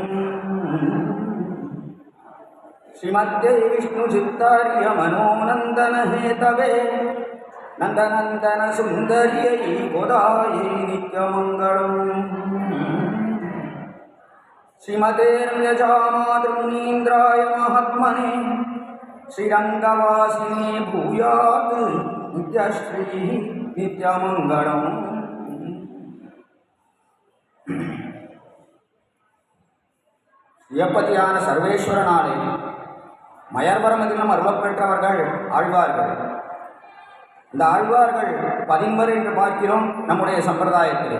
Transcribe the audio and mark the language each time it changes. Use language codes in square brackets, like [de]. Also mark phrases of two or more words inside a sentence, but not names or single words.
[sa] श्रीमद्यै विष्णुचित्तार्यमनोनन्दनहेतवे नन्दनन्दनसुन्दर्यै गोदायै नित्यमङ्गलम्। श्रीमते रम्यजामातृमुनीन्द्राय महात्मने श्रीरङ्गवासिने भूयात् नित्यश्रीः नित्यमङ्गलम्। [ta] சிவப்பதியான சர்வேஸ்வரனாலே மயர்வரமதினம் அருளப்பெற்றவர்கள் ஆழ்வார்கள். இந்த ஆழ்வார்கள் 11 என்று பார்க்கிறோம் நம்முடைய சம்பிரதாயத்தில்.